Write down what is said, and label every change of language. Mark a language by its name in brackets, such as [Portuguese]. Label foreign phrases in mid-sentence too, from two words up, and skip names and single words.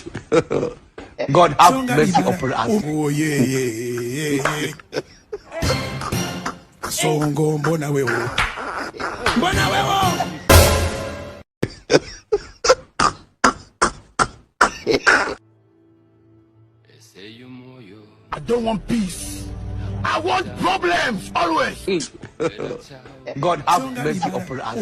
[English] God have mercy upon us. Oh yeah. [Lingala] Kasongo mbona wewo. [English] I don't want peace. I want problems always. God have mercy upon us.